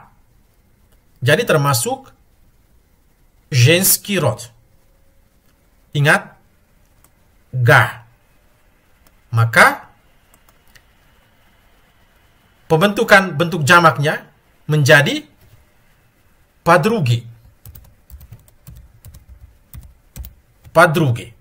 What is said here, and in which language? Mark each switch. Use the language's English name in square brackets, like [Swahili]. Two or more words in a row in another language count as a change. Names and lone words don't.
[Indonesian] Jadi termasuk [Russian] женский род. [Indonesian] Ingat, ga. Maka, pembentukan bentuk jamaknya menjadi подруги. [Russian] Подруги.